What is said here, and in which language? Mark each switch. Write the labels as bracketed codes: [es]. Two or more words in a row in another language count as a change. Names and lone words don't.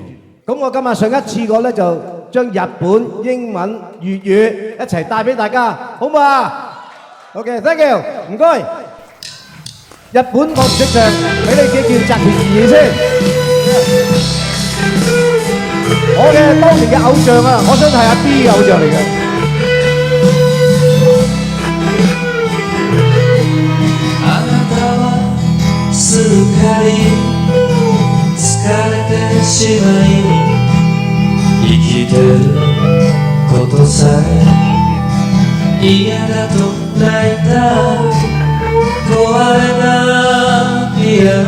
[yue] 咁我今日上一次過咧就將日本、英文、粵語一齊帶俾大家，好唔好啊 ？ [en] OK，thank you， [yue] 唔該。日本我唔識唱，俾你幾件澤田研二先。我嘅當年嘅偶像啊，我想係阿 B 嘅偶像嚟嘅。 [ja] すっかり疲れてしまい生きてることさえ嫌だと泣いた壊れたピア